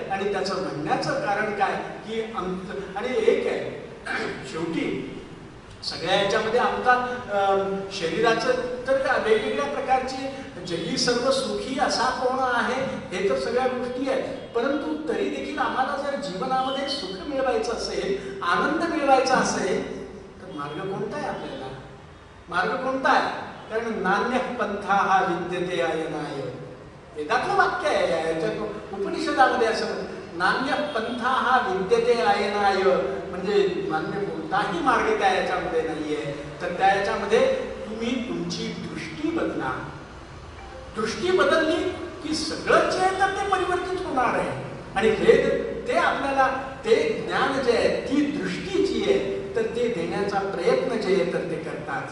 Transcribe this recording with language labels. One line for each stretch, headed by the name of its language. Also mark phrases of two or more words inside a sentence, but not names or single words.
Marathi: आणि त्याचं म्हणण्याचं कारण काय की आणि एक आहे शेवटी सगळ्या याच्यामध्ये आमचा शरीराचं तर वेगवेगळ्या प्रकारचे जगी सर्व सुखी असा कोण आहे हे तर सगळ्या गोष्टी आहेत. परंतु तरी देखील आम्हाला जर जीवनामध्ये सुख मिळवायचं असेल आनंद मिळवायचा असेल तर मार्ग कोणता आहे. आपल्याला मार्ग कोणता आहे. कारण
Sanskrit: नान्य पंथा हा विद्यते आयनाय
Marathi: वेदातलं वाक्य आहे. याच्यात उपनिषदामध्ये असं
Sanskrit: नान्य पंथा हा विद्यते आयनाय
Marathi: म्हणजे मान्य कोणताही मार्ग त्या याच्यामध्ये नाहीये. तर त्या याच्यामध्ये तुम्ही तुमची दृष्टी बदला. दृष्टी बदलली की सगळं जे आहे तर ते परिवर्तित होणार आहे. आणि वेद ते आपल्याला ते ज्ञान जे आहे ती दृष्टी जी आहे तर ते देण्याचा प्रयत्न जे आहे तर ते करतात.